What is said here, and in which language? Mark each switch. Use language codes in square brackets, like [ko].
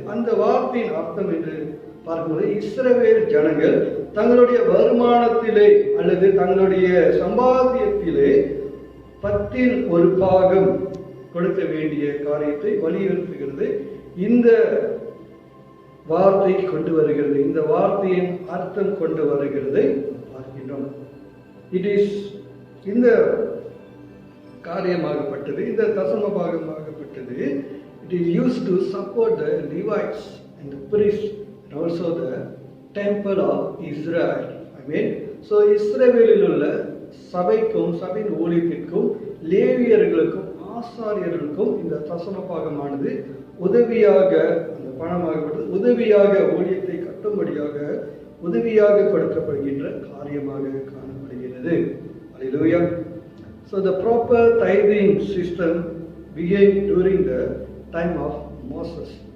[ta] அந்த வார்த்தையின் அர்த்தம் என்று பார்க்கும்போது இஸ்ரவேல் ஜனங்கள் தங்களுடைய வருமானத்திலே அல்லது தங்களுடைய சம்பாத்தியத்திலே 10% கொடுக்க வேண்டிய காரியத்தை வலியுறுத்துகிறது. இந்த வார்த்தை கொண்டு வருகிறது, இந்த வார்த்தையின் அர்த்தம் கொண்டு வருகிறதை பார்க்கின்றோம். [en] it is [ta] இந்த காரியமாகப்பட்டது, இந்த தசம பாகமாகப்பட்டது, [en] it is used to support the Levites and the priests and also the temple of Israel. [ta] So இஸ்ரவேலில் உள்ள சபைக்கும் சபையின் ஊழியத்திற்கும் லேவியர்களுக்கும் ஆசாரியர்களுக்கும் இந்த தசம பாகமானது உதவியாக, அந்த பணமாகப்பட்டது உதவியாக ஊழியத்தை கட்டும்படியாக உதவியாக கொடுக்கப்படுகின்ற காரியமாக காணப்படுகிறது. அல்லேலூயா. [en] So the proper tithing system began during the time of Moses.